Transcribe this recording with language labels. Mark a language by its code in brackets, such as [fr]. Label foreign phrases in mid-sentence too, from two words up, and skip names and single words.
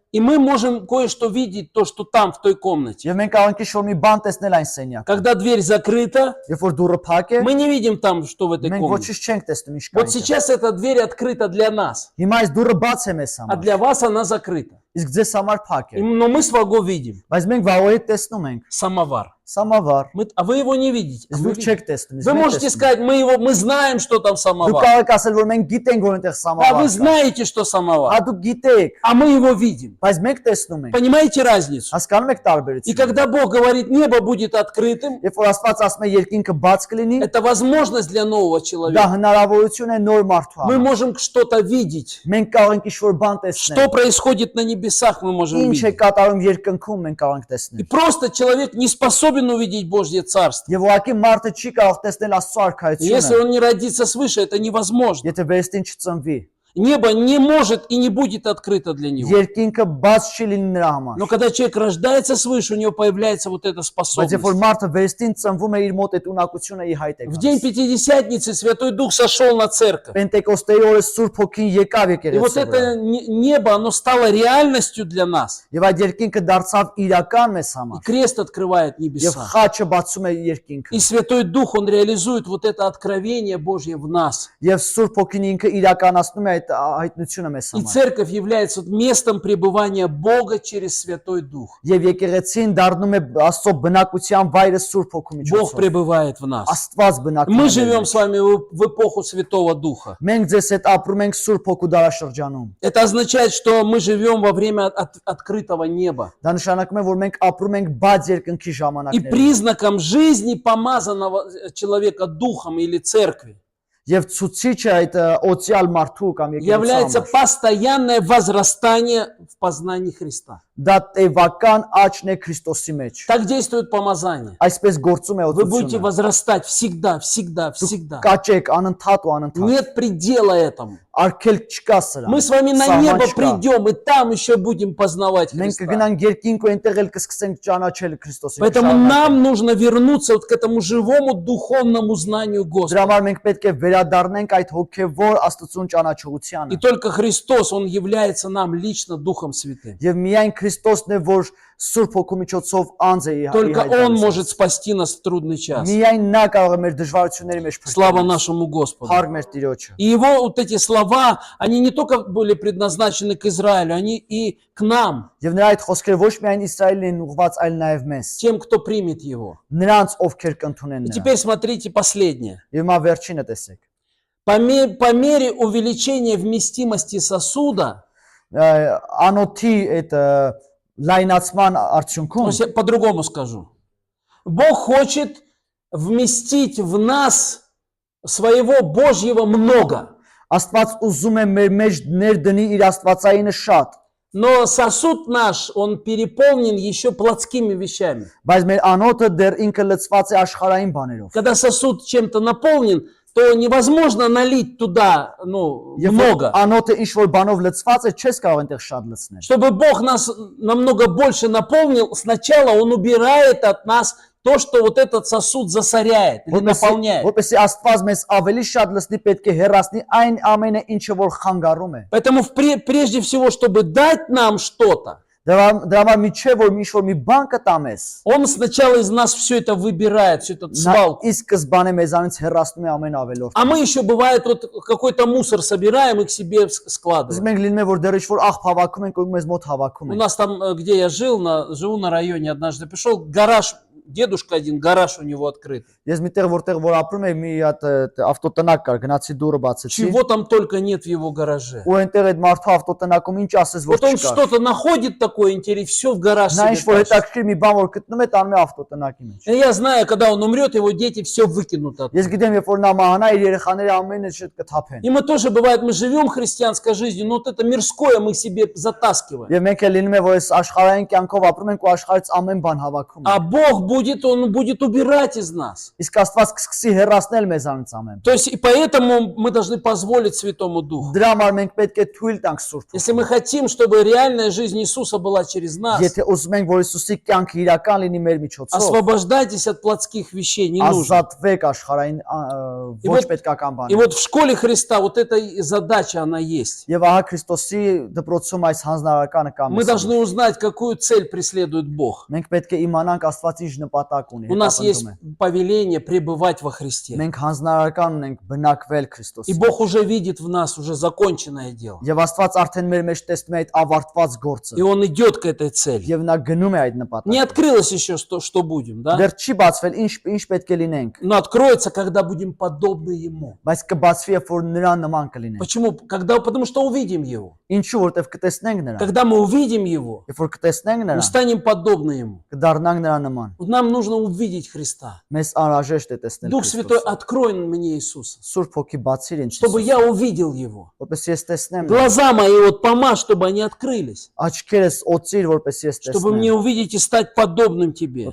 [ru] и мы можем кое-что видеть, то, что там, в той комнате. [hy] եւ մենք կարող ենք ինչ-որ մի բան տեսնել այն սենյակում։ [ru] Когда дверь закрыта, [hy] Երբ որ դուռը փակ է, [ru] мы не видим там, что в этой [hy] մենք [ru] комнате. [hy] ոչինչ չենք տեսնում ինչ կա [ru] Вот [hy] այնտեղ։ [ru] сейчас эта дверь открыта для нас, [hy] Հիմա այս դուռը բաց է մեզ [ru] а [hy] համար, [ru] для вас она закрыта. [hy] իսկ ձեզ համար փակ է։ [ru] Но мы с Ваго видим [hy] Բայց մենք վաղոյի տեսնում ենք [ru] самовар. [hy] սամավար, [ru] А вы его не видите. А [hy] իսկ [ru] мы [hy] դուք [ru] видим. [hy] չեք տեսնում։ իսկ [ru] Вы [hy] մենք [ru] можете [hy] տեսնում ենք։ [ru] сказать, мы знаем, что там [hy] Դուք [ru] самовар. [hy] կարող եք ասել, որ մենք գիտենք, որ այնտեղ [ru] Да, [hy] սամավար [ru] вы [hy] կա։ [ru] знаете, что [hy] Հա [ru] самовар. [hy] դուք գիտեք, [ru] А мы его видим. [hy] բայց մենք տեսնում ենք։ [ru] Понимаете разницу? [hy] Հասկանում եք [ru] И [hy] տարբերությունը։ [ru] когда Бог говорит, небо будет открытым, [hy] Երբ որ Աստված ասում է երկինքը բաց կլինի, [ru] это возможность для нового [hy] դա [ru] человека. [hy] հնարավորություն է նոր մարդու [ru] Мы [hy] համար։ [ru] можем что-то видеть. [hy] Մենք կարող ենք ինչ-որ բան [ru] Что [hy] տեսնել։ [ru] происходит на небесах, мы можем [hy] Ինչ է [ru] видеть. [hy] կատարում երկնքում մենք կարող ենք [ru] И [hy] տեսնել։ [ru] просто человек не способен увидеть Божье Царство. [hy] Եվ ուղղակի մարդը չի կարող տեսնել Աստծո [ru] И если [hy] արքայությունը, [ru] он не родится свыше, это невозможно. [hy] եթե վերստին չծնվի։ [ru] Небо не может и не будет открыто для него. [hy] Երկինքը բաց չի լինի նրա համար։ [ru] Но когда человек рождается свыше, у него появляется вот эта [hy] Բայց [ru] способность. [hy] երբ որ մարդը վերստին ծնվում է, իր мոտ այդ ունակությունը ի հայտ է [ru] В день [hy] գալիս։ [ru] Пятидесятницы Святой Дух сошел на церковь. [hy] Пենտեկոստեի օրը Սուրբ Հոգին եկավ [ru] И вот [hy] եկեղեցու [ru] это [hy] վրա։ [ru] небо, оно стало реальностью для нас. [hy] Եվ այդ երկինքը дարձավ իրական մեզ [ru] И [hy] համար։ [ru] крест открывает [hy] Եվ [ru] небеса. [hy] խաչը բացում է երկինքը։ [ru] И Святой Дух, Он реализует вот это откровение Божье в нас. [hy] Եվ Սուրբ Հոգին ինքը իրականացնում է այդ հայտնությունը մեզ [ru] И [hy] համար։ [ru] церковь является местом пребывания Бога через Святой Дух. [hy] Եվ եկեղեցին դառնում է Աստծո բնակության վայրը Սուրբ Հոգու [ru] Бог [hy] միջոցով։ [ru] пребывает в нас. [hy] Աստված բնակվում [ru] Мы [hy] է։ [ru] живем [hy] մեզ [ru] с вами в эпоху Святого Духа. [hy] Մենք ձեզ հետ ապրում ենք Սուրբ Հոգու դարաշրջանում։ [ru] Это означает, что мы живем во время открытого неба. [hy] Դա նշանակում է, որ մենք апրում ենք բաց երկնքի [ru] И [hy] ժամանակներում։ [ru] признаком жизни помазанного человека Духом или церкви [hy] Եվ ցուցիչը այդ օցիալ մարդու կամ [ru] является [hy] եկեղեցու [ru] постоянное возрастание в познании Христа. [hy] դա տևական աճն է Քրիստոսի մեջ։ [ru] Так действует помазание. [hy] Այսպես գործում է [ru] Вы будете [hy] օծությունը։ [ru] возрастать всегда, всегда, всегда. [hy] Կաճեք անընդհատ ու անընդհատ։ [ru] Нет предела этому. [hy] Արկել չկա սրան։ [ru] Мы с вами на [hy] Սահման [ru] небо [hy] չկա։ [ru] придем, и там еще будем познавать [hy] Մենք [ru] Христа. [hy] կգնանք երկինք ու այնտեղ էլ կսկսենք ճանաչել Քրիստոսի։ [ru] Поэтому [hy] շարունակել։ [ru] нам нужно вернуться вот к этому живому духовному знанию [hy] Դրա [ru] Господа. [hy] համար մենք պետք է վերադառնանք այդ հոգևոր Աստծուն [ru] И [hy] ճանաչողությանը։ [ru] только Христос, Он является нам лично Духом Святым. [hy] Եվ միայն Քրիստոսն է, որ Սուրբ Հոգու միջոցով անձ է [ru] Только Он может спасти нас в трудный час. [hy] Միայն նա կարող է մեր դժվարությունների մեջ [ru] Слава [hy] փրկել։ [ru] нашему Господу. [hy] Փառք մեր Տիրոջը։ [ru] И Его вот эти слова, они не только были предназначены к Израилю, они и к нам, [hy] Եվ нրա այդ խոսքերը ոչ միայն Իսրայելին են ուղված, այլ նաև մեզ։ [ru] тем, кто примет Его. [hy] Նրանց ովքեր կընդունեն [ru] И [hy] նրան։ [ru] теперь смотрите последнее. [hy] Եվ մա վերջինը տեսեք։ [ru] По мере увеличения вместимости сосуда, [hy] Անոթի այդ լայնացման [ru] то [hy] արդյունքում [ru] есть я по-другому скажу, Бог хочет вместить в нас своего Божьего много. [hy] Աստված ուզում է մեր մեջ ներդնի իր Աստվածայինը շատ, [ru] Но сосуд наш, он переполнен еще плотскими вещами. [hy] բայց մեր անոթը դեռ ինքը լցված է աշխարհային բաներով։ [ru] Когда сосуд чем-то наполнен, то невозможно налить туда, [hy] Եվ [ru] много. [hy] անոթը ինչ որ բանով լցված է, չես կարող այնտեղ շատ լցնել։ [ru] Чтобы Бог нас намного больше наполнил, сначала Он убирает от нас то, что вот этот сосуд засоряет или наполняет. [hy] Որպեսզի Աստված մեզ ավելի շատ լցնի, պետք է հեռացնի այն ամենը, ինչը որ խանգարում է։ [ru] Поэтому прежде всего, чтобы дать нам что-то, [hy] Դրա համար միջև որ ինչ որ մի բան կտա մեզ, [ru] Он сначала из нас все это выбирает, всю эту [hy] նա [ru] свалку. [hy] ի սկզբանե մեզանից հեռացնում է ամեն ավելորդ։ [ru] А мы еще, бывает, вот какой-то мусор собираем и к себе [hy] Իսկ [ru] складываем. [hy] մենք լինում է որ դեռ ինչ որ աղ հավաքում ենք ու մեզ մոտ հավաքում [ru] У [hy] են։ [ru] нас там, где я жил, живу на районе, однажды пришел, гараж, дедушка один, гараж у него открыт. [hy] Ես միտեղ որտեղ որ ապրում եմ, մի հատ ավտոտնակ կար, գնացի դուրը բացեցի։ [ru] Чего там только нет в его гараже. [hy] Ու այնտեղ այդ մարդու ավտոտնակում ինչ ասես որ [ru] Вот он [hy] չկար։ [ru] что-то находит такое интересное, все в гараж [hy] Նա ինչ որ [ru] себе тащит. [hy] հետաքրքիր մի բան որ գտնում է, տանում է ավտոտնակի մեջ։ [ru] И я знаю, когда он умрет, его дети все выкинут оттуда. [hy] Ես գիտեմ, երբ որ նա մահանա, իր երեխաները ամենը շուտ կթափեն։ [ru] И мы тоже, бывает, мы живем христианской жизнью, но вот это мирское мы себе затаскиваем. [hy] Եվ մենք էլ լինում է որ այս աշխարհային կյանքով ապրում ենք ու աշխարհից ամեն բան հավաքում [ru] А [hy] ենք։ [ru] Бог Он будет убирать из нас. [hy] Իսկ Աստված կսկսի հեռացնել մեզանից ամեն։ [ru] То есть и поэтому мы должны позволить Святому Духу. [hy] Դրա համար մենք պետք է թույլ տանք Սուրբ [ru] Если мы хотим, чтобы реальная жизнь Иисуса была через нас, [hy] Եթե ուզում ենք, որ Հիսուսի կյանքը իրական լինի մեր միջոցով, [ru] освобождайтесь от плотских вещей, не нужно. [hy] ազատվեք աշխարհային ոչ պետքական [ru] И [hy] բաներից։ [ru] вот в школе Христа вот эта задача, она есть. [hy] Եվ ահա Քրիստոսի դպրոցում այս հանձնարարականը կա [ru] Мы [hy] մեզ։ [ru] должны узнать, какую цель преследует Бог. [hy] Մենք պետք է իմանանք Աստված ինչ նպատակ ունի, [ru] У нас есть [hy] հետապնդում է։ [ru] повеление пребывать во Христе. [hy] Մենք հանձնարարական ունենք բնակվել [ru] И [hy] Քրիստոսի։ [ru] Бог уже видит в нас уже законченное дело. [hy] Եվ Աստված արդեն մեր մեջ տեսնում է այդ ավարտված գործը։ [ru] И Он идет к этой цели. [hy] Եվ նա գնում է այդ [ru] Не [hy] նպատակը։ [ru] открылось еще, что будем, да? [hy] Դեռ չի բացվել ինչ պետք է լինենք, [ru] Но откроется, когда будем подобны Ему. [hy] բայց կբացվի, երբ որ նրան нման կլինենք։ [ru] Почему? Потому что увидим Его. [hy] Ինչու, որտեվ կտեսնենք նրան։ [ru] Когда мы увидим Его, [hy] Երբ որ կտեսնենք [ru] мы [hy] նրան, [ru] станем подобны Ему. [hy] կդառնանք նրան նման։ [ru] Вот нам нужно увидеть Христа. [hy] Մեզ անհրաժեշտ է տեսնել [ru] Дух Святой, [hy] Քրիստոսը։ [ru] открой мне Иисуса, [hy] Սուրբ Հոգի բացիր ինձ, [ru] чтобы я увидел Его. [hy] որպես ես տեսնեմ նրան։ [ru] Глаза мои вот помажь, чтобы они открылись. [hy] Աչքերս օծիր, որպես ես [ru] Чтобы мне [hy] տեսնեմ։ [ru] увидеть и стать подобным Тебе.